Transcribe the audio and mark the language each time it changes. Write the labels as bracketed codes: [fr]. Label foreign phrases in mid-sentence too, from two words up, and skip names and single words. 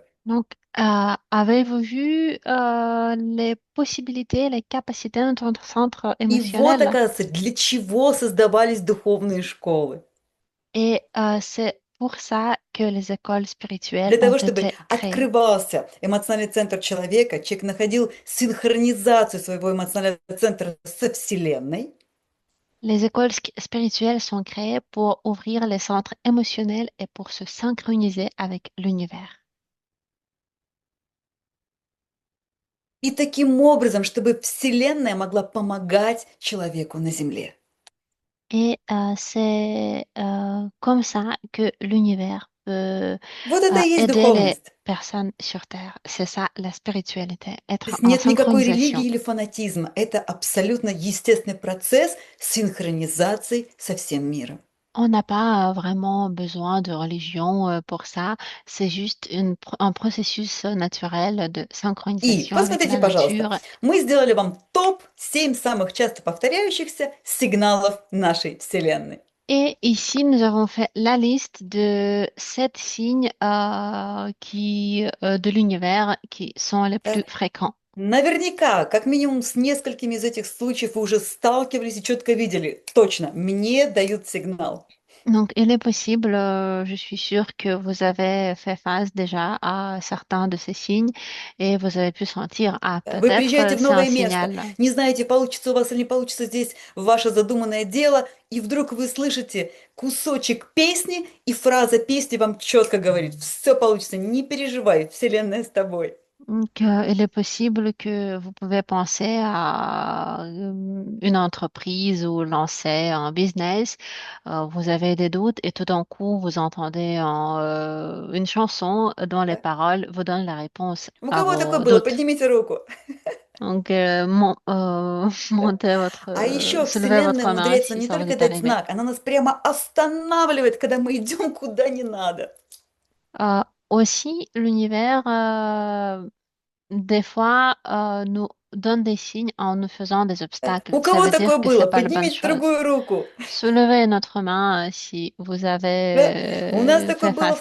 [fr] Donc, avez-vous vu les possibilités, les capacités de notre centre [ru] И вот, [fr] émotionnel? [ru] оказывается, для чего создавались духовные школы. [fr] Et c'est pour ça que les écoles spirituelles [ru] Для [fr] ont [ru] того, чтобы [fr] été créées. [ru] открывался эмоциональный центр человека, человек находил синхронизацию своего эмоционального центра со Вселенной, [fr] Les écoles spirituelles sont créées pour ouvrir les centres émotionnels et pour se synchroniser avec l'univers. [ru] и таким образом, чтобы Вселенная могла помогать человеку на Земле. [fr] Et c'est comme ça que l'univers peut [ru] Вот это и есть [fr] aider les [ru] духовность. [fr] personnes sur Terre. C'est ça la spiritualité, [ru] То [fr] être [ru] есть [fr] en [ru] нет никакой религии [fr] synchronisation. [ru] или фанатизма. Это абсолютно естественный процесс синхронизации со всем миром. [fr] On n'a pas vraiment besoin de religion pour ça. C'est juste un processus naturel de [ru] И [fr] synchronisation avec [ru] посмотрите, [fr] la [ru] пожалуйста, [fr] nature. [ru] мы сделали вам топ 7 самых часто повторяющихся сигналов нашей Вселенной. [fr] Et ici, nous avons fait la liste de 7 signes de l'univers qui sont les [ru] Да. [fr] plus fréquents. [ru] Наверняка, как минимум с несколькими из этих случаев вы уже сталкивались и четко видели. Точно, мне дают сигнал. [fr] Donc, il est possible, je suis sûre que vous avez fait face déjà à certains de ces signes et vous avez pu sentir, ah, [ru] Да. Вы приезжаете [fr] peut-être [ru] в [fr] c'est un [ru] новое место, [fr] signal. [ru] не знаете, получится у вас или не получится здесь ваше задуманное дело, и вдруг вы слышите кусочек песни, и фраза песни вам четко говорит, все получится, не переживай, Вселенная с тобой. [fr] Donc, il est possible que vous pouvez penser à une entreprise ou lancer un business. Vous avez des doutes et tout d'un coup, vous entendez une chanson dont les [ru] Да? [fr] paroles vous donnent la réponse [ru] У [fr] à [ru] кого такое [fr] vos [ru] было? [fr] doutes. [ru] Поднимите руку. [fr] Donc, [ru] Да. А еще [fr] soulevez [ru] Вселенная [fr] votre main [ru] умудряется [fr] si [ru] не [fr] ça vous [ru] только [fr] est [ru] дать [fr] arrivé. [ru] знак, она нас прямо останавливает, когда мы идем куда не надо. [fr] Aussi, l'univers, des fois, nous donne des signes en nous faisant des [ru] Да. [fr] obstacles. [ru] У [fr] Ça [ru] кого [fr] veut [ru] такое [fr] dire que c'est [ru] было? [fr] pas la bonne [ru] Поднимите [fr] chose. [ru] другую руку. [fr] Soulevez notre main si vous [ru] Да. У нас [fr] avez [ru] такое [fr] fait [ru] было